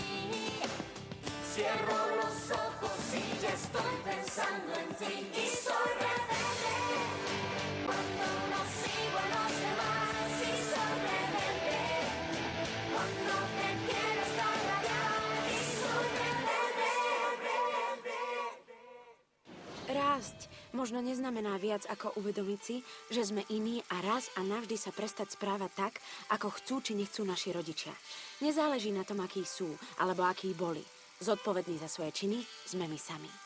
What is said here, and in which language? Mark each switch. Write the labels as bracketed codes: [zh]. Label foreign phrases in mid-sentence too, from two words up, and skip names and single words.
[es] Cierro los ojos y ya estoy pensando en ti. Y soy rebelde cuando no sigo a los demás. Y soy rebelde cuando te quiero estar allá. Y soy rebelde. [sk] Rásť možno neznamená viac ako uvedomiť si, že sme iní a raz a navždy sa prestať správať tak, ako chcú či nechcú naši rodičia. Nezáleží na tom, akí sú alebo akí boli. Zodpovední za svoje činy sme my sami.